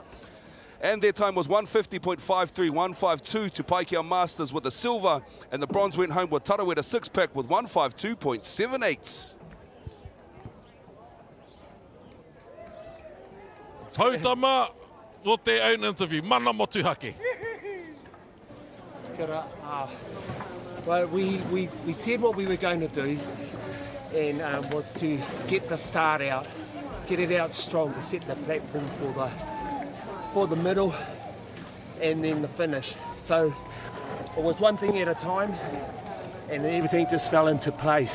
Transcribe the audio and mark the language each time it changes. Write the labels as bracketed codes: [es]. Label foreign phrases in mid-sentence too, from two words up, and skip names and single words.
[en] And their time was 150.53, 152 to Paikea Masters with the silver, and the bronze went home with Tarawera 6-pack with 152.78. [mi] Hautama, o te [en] own interview, [mi] mana motuhake. Kia ora. [en] Well, we said what we were going to do, and was to get the start out, get it out strong to set the platform for the middle and then the finish. So it was one thing at a time, and everything just fell into place.